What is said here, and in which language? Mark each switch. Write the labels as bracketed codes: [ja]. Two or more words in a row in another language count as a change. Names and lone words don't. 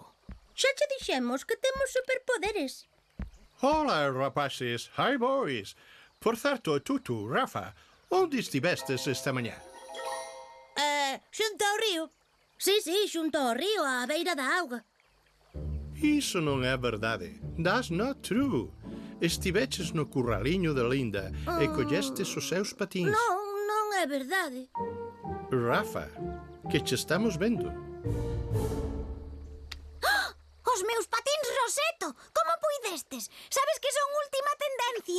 [gl] Xa che dixemos que temos superpoderes. Hola, rapaces. [en] Hi, boys. [gl] Por certo, Tutu, Rafa, onde estivestes esta mañá? Xunto ao río. Sí, xunto ao río, á beira da auga. Iso non é verdade. [en] That's not true. [gl] Estiveches no curraliño de Linda e collestes os seus patins. Non é verdade. Rafa, que che estamos vendo. Os meus patins Roseto, como puidestes? Sabes que son última tendencia.